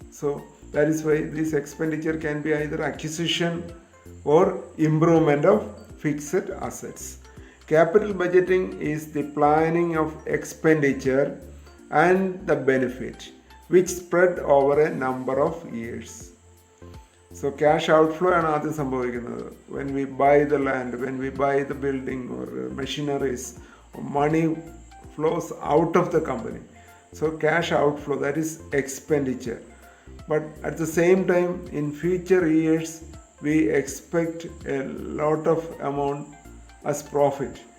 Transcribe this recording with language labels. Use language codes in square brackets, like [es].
[en] So that is why this expenditure can be either acquisition or improvement of fixed assets. Capital budgeting is the planning of expenditure and the benefit which spread over a number of years. [ml] So cash outflow ആണ് ആദ്യം സംഭവിക്കുന്നത്. [en] When we buy the land, when we buy the building or machineries, money flows out of the company. So cash outflow, that is expenditure. But at the same time, in future years, we expect a lot of amount as profit.